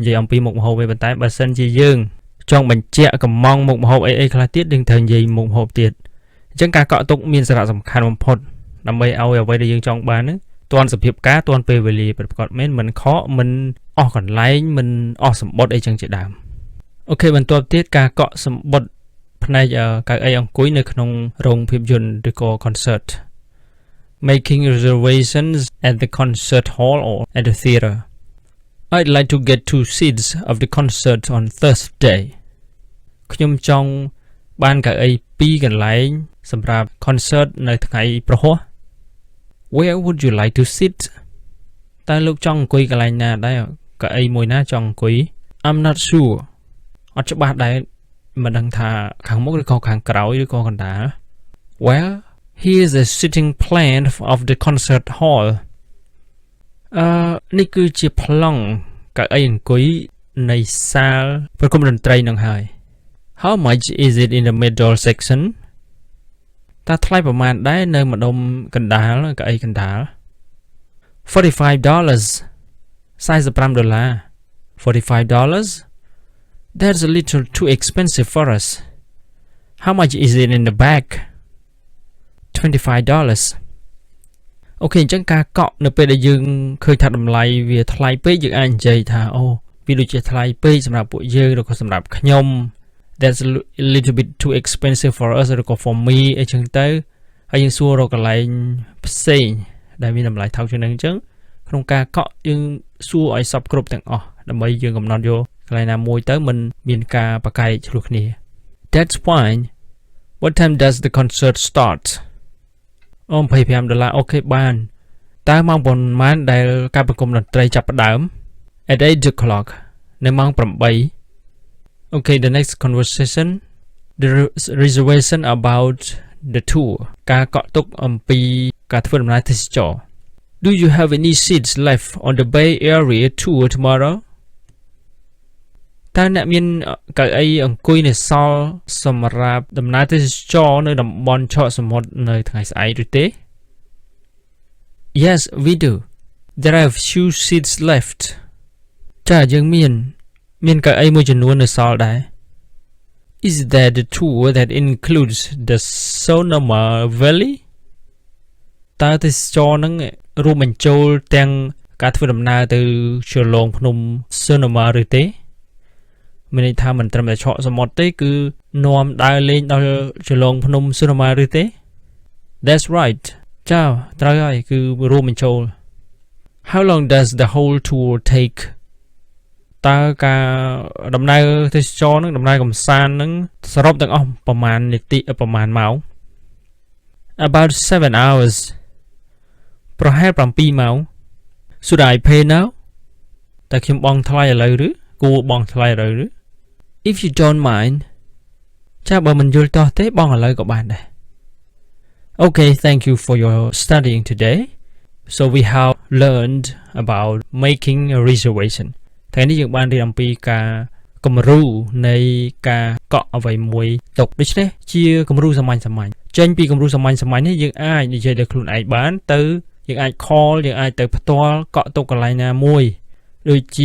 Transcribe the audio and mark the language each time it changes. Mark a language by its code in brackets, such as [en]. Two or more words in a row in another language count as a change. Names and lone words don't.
[km] យាយអំពីមុខម្ហូបទេប៉ុន្តែបើសិនជាយើងចង់បញ្ជាក់កំងមុខម្ហូបអីខ្លះទៀតយើងត្រូវនិយាយមុខម្ហូបទៀតអញ្ចឹងការកក់ទុកមានសារៈសំខាន់បំផុតដើម្បីឲ្យអ្វីដែលយើងចង់បានហ្នឹងទាន់សភាពការទាន់ពេលវេលាប្រកបមែនមិនខកមិនអស់កន្លែងមិនអស់សម្បត្តិអីចឹងជាដើមអូខេបន្ទាប់ទៀតការកក់សម្បត្តិផ្នែកកៅអីអង្គុយនៅក្នុងរោងភាពយន្តឬក៏ concert [en] making reservations at the concert hall or at the theater I'd like to get 2 seats of the concert on [km] Thursday ខ្ញុំចង់បានកៅអី2កន្លែងសម្រាប់ concert នៅថ្ងៃព្រហស្បតិ៍ [en] Where would you like to sit [km] តើលោកចង់អង្គុយកន្លែងណាដែរកៅអីមួយណាចង់អង្គុយ [en] I'm not sure [km] អត់ច្បាស់ដែរមិនដឹងថាខាងមុខឬក៏ខាងក្រោយឬក៏កណ្ដាល [en] Well here's a sitting plan of the concert hall [km] នេះគឺជាប្លង់កៅអីអង្គុយនៃសាលប្រគំតន្ត្រីនឹងហើយ [en] How much is it in the middle section [km] តើថ្លៃប្រមាណដែរនៅម្ដុំកណ្ដាលកៅអីកណ្ដាល $45 $45 $45 [en] That's a little too expensive for us How much is it in the back [km] $25 អូខេអញ្ចឹងការកក់នៅពេលដែលយើងឃើញថាតម្លៃវាថ្លៃពេកយើងអាចនិយាយថាអូវា ដូចជាថ្លៃពេកសម្រាប់ពួកយើងឬក៏សម្រាប់ខ្ញុំ [en] That's a little bit too expensive for us [km] ឬក៏ [en] for me [km] អីចឹងទៅហើយយើងសួររកកន្លែងផ្សេងដែលមានតម្លៃថោកជាងនឹងអញ្ចឹងក្នុងការកក់យើងសួរឲ្យសពគ្រប់ទាំងអស់ដើម្បីយើងកំណត់យកកន្លែងណាមួយទៅមិនមានការប្រកែកឆ្លោះគ្នា [en] That's fine What time does the concert start $25 [km] អូខេបានតើម៉ោងប៉ុន្មានដែលការប្រគំតន្ត្រីចាប់ផ្ដើម [en] At 8 o'clock [km] នៅម៉ោង8 [en] Okay the next conversation the reservation about the tour [km] ការកក់ទុកអំពីការធ្វើដំណើរទេសចរណ៍ [en] Do you have any seats left on the Bay Area tour tomorrow [km] តើអ្នកមានកៅអីអង្គុយនៅសល់សម្រាប់ដំណើរទេសចរណ៍នៅតំបន់ឆកសមុទ្រនៅថ្ងៃស្អែកឬទេ [en] Yes we do There are a few seats left [km] ចាយើងមានកៅអីមួយចំនួននៅ សល់ដែរ [en] Is that the tour that includes the Sonoma Valley [km] តើទេសចរណ៍ហ្នឹងរួមបញ្ចូលទាំងការធ្វើដំណើរទៅជ្រលងភ្នំ Sonoma ឬទេមានន័យថាមិនត្រឹមតែឆក់សមុទ្រទេគឺនាំដើរលេងដល់ជ្រលងភ្នំ Sonoma ឬទេ [en] That's right [km] ចាត្រូវហើយគឺរួមបញ្ចូល [en] How long does the whole tour take [km] តើការដំណើរទេសចរនឹងដំណើរកំសាន្តនឹងសរុបទាំងអស់ប្រមាណនាទីប្រមាណម៉ោង [en] About 7 hours [km] ប្រហែល7ម៉ោង [en] Should I pay now [km] តើខ្ញុំបង់ថ្លៃឥឡូវឬគួរបង់ថ្លៃឥឡូវឬ [en] If you don't mind [km] ចាបើមិនយល់តោះទេបង់ឥឡូវក៏បានដែរ [en] Okay, thank you for your studying today. So we have learned about making a reservation. [km] ថ្ងៃនេះយើងបានរៀនអំពីការគំរូនៃការកក់អ្វីមួយទុកដូច្នេះជាគំរូសាមញ្ញចេញពីគំរូសាមញ្ញនេះយើងអាចនិយាយដល់ខ្លួនឯងបានទៅយើងអាច call យើងអាចទៅផ្ទាល់កក់ទុកកន្លែងណាមួយដូចជា